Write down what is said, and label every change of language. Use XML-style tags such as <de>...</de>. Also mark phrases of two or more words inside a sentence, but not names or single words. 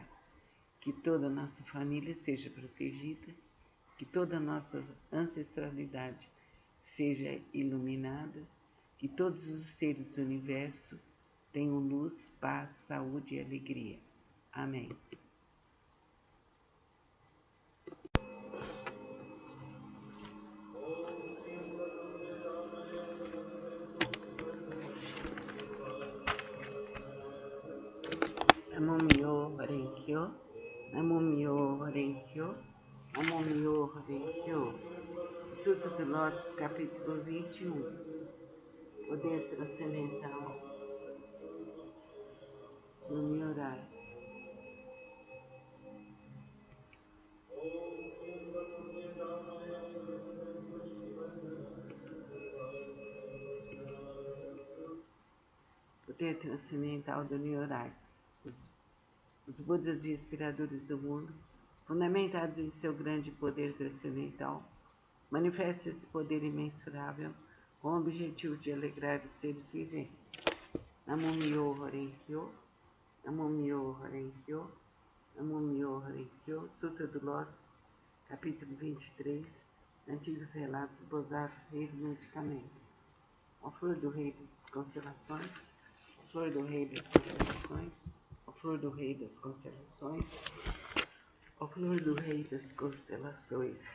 <pt>Que toda a nossa família seja protegida, que toda a nossa ancestralidade seja iluminada, que todos os seres do universo tenham luz, paz, saúde e alegria. Amém.</pt> <ja>南無妙法蓮華経、南無妙法蓮華経、南無妙法蓮華経.</ja> <pt>Sutra do Lótus, capítulo 21. Poder transcendental do Nyorai. Poder transcendental do Nyorai. Os Budas e inspiradores do mundo, fundamentados em seu grande poder transcendental, manifestam esse poder imensurável com o objetivo de alegrar os seres viventes.</pt> <ja>南無妙法蓮華経、南無妙法蓮華経、南無妙法蓮華経,</ja> <pt>Sutra do Lótus, capítulo 23, Antigos Relatos Bozados, Rei do Medicamento. A flor do rei das constelações, a flor do rei das constelações, a flor do rei das constelações, a flor do rei das constelações.</pt>